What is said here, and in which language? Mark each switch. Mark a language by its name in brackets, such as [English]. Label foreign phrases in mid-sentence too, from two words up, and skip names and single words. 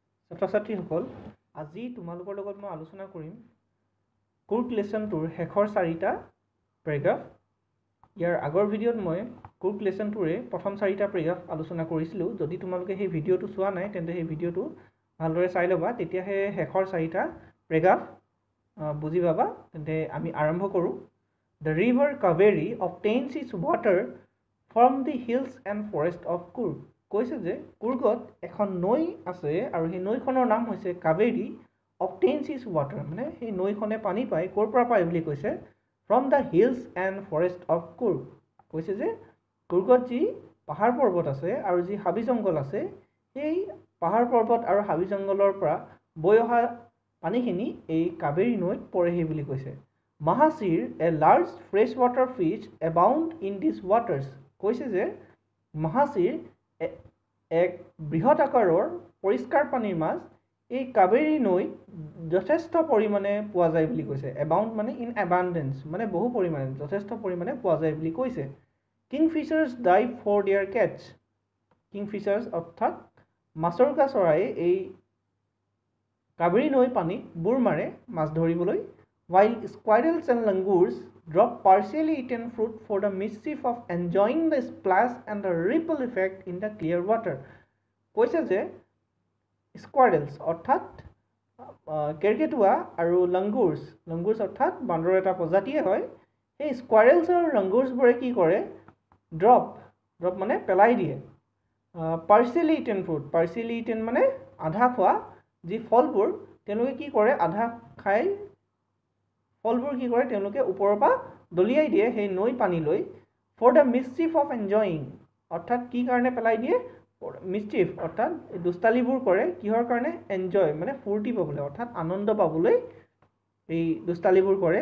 [Assamese] ছাত্ৰ-ছাত্ৰীসকল আজি তোমালোকৰ লগত মই আলোচনা কৰিম কুৰ্ক লেসন 2 শেষৰ 4টা পেৰাগ্ৰাফ। ইয়াৰ আগৰ ভিডিঅ'ত মই কুৰ্ক লেসন 2 প্ৰথম 4টা পেৰাগ্ৰাফ আলোচনা কৰিছিলোঁ। যদি তোমালোকে সেই ভিডিঅ'টো চোৱা নাই তেন্তে সেই ভিডিঅ'টো ভালদৰে চাই ল'বা, তেতিয়াহে শেষৰ 4টা পেৰাগ্ৰাফ বুজি পাবা। তেন্তে আমি আৰম্ভ কৰোঁ। [English] The river Kaveri obtains its water from the hills and forest of Kurg। [Assamese] কৈছে যে কুৰ্গত এখন নৈ আছে আৰু সেই নৈখনৰ নাম হৈছে কাবেৰী। [English] obtains its water [Assamese] মানে সেই নৈখনে পানী পায়, ক'ৰ পৰা পায় বুলি কৈছে, [English] from the hills and forest of Kurg। [Assamese] কৈছে যে কুৰ্গত যি পাহাৰ পৰ্বত আছে আৰু যি হাবি জংঘল আছে, সেই পাহাৰ পৰ্বত আৰু হাবি জংঘলৰ পৰা বৈ অহা পানীখিনি এই কাবেৰী নৈত পৰেহি বুলি কৈছে। [English] Mahasir, a large freshwater fish, abound in these waters। [Assamese] কৈছে যে মহাসিৰ এক বৃহৎ আকাৰৰ পৰিষ্কাৰ পানীৰ মাছ এই কাবেৰী নৈত যথেষ্ট পৰিমাণে পোৱা যায় বুলি কৈছে। এবাউণ্ড মানে [English] in abundance [Assamese] মানে বহু পৰিমাণে, যথেষ্ট পৰিমাণে পোৱা যায় বুলি কৈছে। [English] Kingfishers dive for their catch. [Assamese] কিংফিচাৰ্ছ অৰ্থাৎ মাছৰোকা চৰাইয়ে এই কাবেৰী নৈ পানীত বুৰ মাৰে মাছ ধৰিবলৈ। [English] While squirrels and langurs drop partially eaten fruit for the mischief of enjoying the splash and the ripple effect in the clear water। [Assamese] কৈছে যে squirrels অৰ্থাৎ কেৰ্কেটুৱা আৰু langurs অৰ্থাৎ বান্দৰৰ এটা প্ৰজাতিয়ে হয়। সেই squirrels আৰু langursবোৰে কি কৰে, ড্ৰপ মানে পেলাই দিয়ে [English] partially eaten fruit। partially eaten [Assamese] মানে আধা খোৱা যি ফলবোৰ, তেওঁলোকে কি কৰে, আধা খাই ফলবোৰ কি কৰে, তেওঁলোকে ওপৰৰ পৰা দলিয়াই দিয়ে সেই নৈ পানীলৈ। [English] for the mischief of enjoying [Assamese] অৰ্থাৎ কি কাৰণে পেলাই দিয়ে, মিছচিফ অৰ্থাৎ দুষ্টালিবোৰ কৰে, কিহৰ কাৰণে, এনজয় মানে ফূৰ্তি পাবলৈ অৰ্থাৎ আনন্দ পাবলৈ এই দুষ্টালিবোৰ কৰে।